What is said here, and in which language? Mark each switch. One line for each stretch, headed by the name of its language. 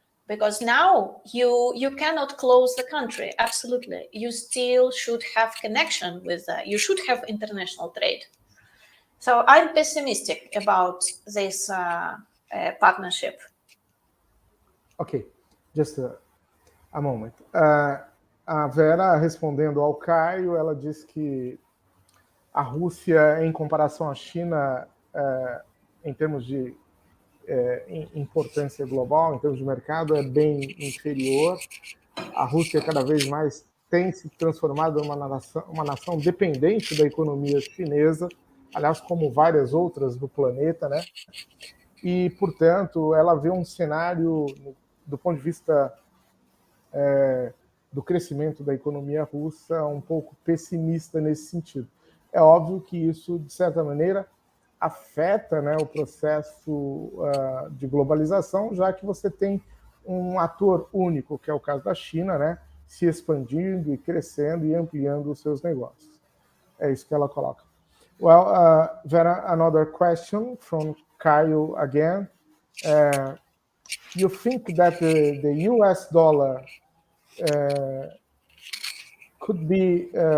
English: because now you cannot close the country. Absolutely, you still should have connection with. You should have international trade. So I'm pessimistic about this partnership. Ok, just a moment.
Portuguese: A Vera, respondendo ao Caio, ela disse que a Rússia, em comparação à China, em termos de importância global, em termos de mercado, é bem inferior. A Rússia cada vez mais tem se transformado numa nação dependente da economia chinesa, aliás, como várias outras do planeta, né? E, portanto, ela vê um cenário, do ponto de vista do crescimento da economia russa, um pouco pessimista nesse sentido. É óbvio que isso, de certa maneira, afeta, né, o processo de globalização, já que você tem um ator único, que é o caso da China, né, se expandindo e crescendo e ampliando os seus negócios. É isso que ela coloca.
English: Well, Vera, another question from Kyle again. You think that the US dollar could be